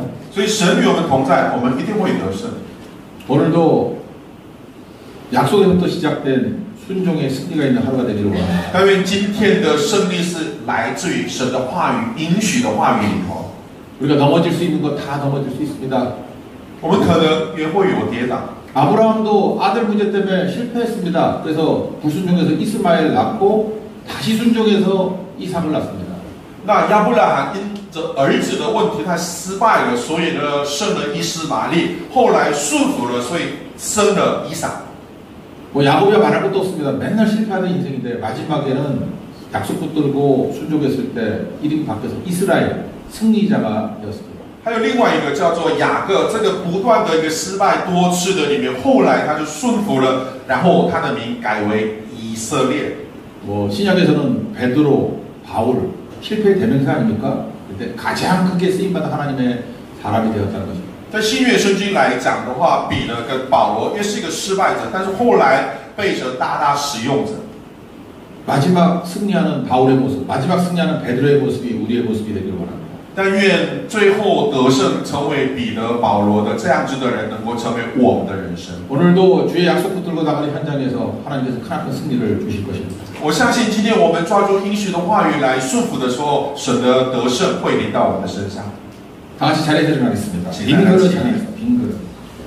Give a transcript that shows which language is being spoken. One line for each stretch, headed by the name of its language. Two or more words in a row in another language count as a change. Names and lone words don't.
Chinese: 所以神与我们同在，我们一定会得胜。
Korean: 오늘도 약속에서부터 시작된 순종의 승리가 있는 하루가 되기를 원합니다.
Chinese: 但愿今天的胜利是来自于神的话语、应许的话语里头。
Korean: 우리가 넘어질 수 있는 거 다 넘어질 수 있습니다.
Chinese: 我们可能也会有跌倒。
Korean: 아브라함도 아들 문제 때문에 실패했습니다. 그래서 불순종해서 이스마엘 낳고 다시 순종해서 이삭을 낳습니다.
Chinese: 那亚伯拉罕因着儿子的问题，他失败了，所以呢生了以斯玛利，后来顺服了，所以生了以撒。
Korean: 뭐 야곱이 말할 것도 없습니다. 맨날 실패하는 인생인데 마지막에는 약속 붙들고 순종했을 때 이름이 바뀌어서 이스라엘 승리자가 되었습니다.
Chinese: 还有另外一个叫做雅各，这个不断的一个失败多次的里面，后来他就顺服了，然后他的名改为以色列。
Korean: 뭐 신약에서는 베드로, 바울 실패의 대명사 아닙니까? 그때 가장 크게 쓰임받은 하나님의 사람이 되었다는 것입니다.
Chinese: 在新约圣经来讲的话，彼得跟保罗也是一个失败者，但是后来被神大大使用者。
Korean: 마지막 승리하는 바울의 모습, 마지막 승리하는 베드로의 모습이 우리의 모습이 되기를 원합니다.
Chinese: 但愿最后得胜成为彼得、保罗的这样子的人，能够成为我们的人生。
Korean: 오늘도 주의 약속 붙들고 나가는 현장에서 하나님께서 크나큰 승리를 주실 것입니다.
Chinese: 我相信今天我们抓住应许的话语来顺服的时候，神的得胜会临到我们的身上。
Korean: 다 같이 자리에서 일어나겠습니다. 빈 그릇 향해서 빈 그릇.